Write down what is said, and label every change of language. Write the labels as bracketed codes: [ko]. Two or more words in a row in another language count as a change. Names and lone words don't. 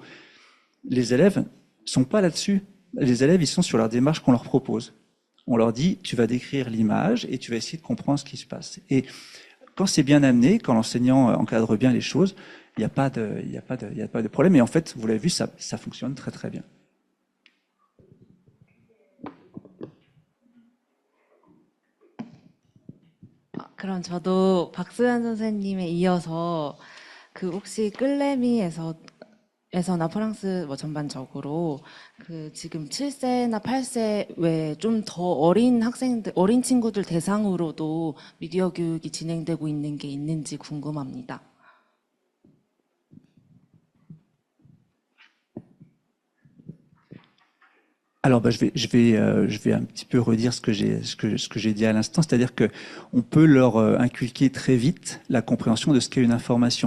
[fr] Les élèves sont pas là-dessus. Les élèves, ils sont sur leur démarche qu'on leur propose. On leur dit, tu vas décrire l'image et tu vas essayer de comprendre ce qui se passe. Et quand c'est bien amené, quand l'enseignant encadre bien les choses, il n'y a pas de problème. Et en fait, vous l'avez vu, ça fonctionne très très bien. [ko] 그럼 저도 박수현 선생님에 이어서 그 혹시 끌레미에서나 프랑스 뭐 전반적으로 그 지금 7세나 8세 외에 좀 더 어린 학생들, 어린 친구들 대상으로도 미디어 교육이 진행되고 있는 게 있는지 궁금합니다. [fr] Alors, je vais un petit peu redire ce que j'ai dit à l'instant, c'est-à-dire que on peut leur inculquer très vite la compréhension de ce qu'est une information.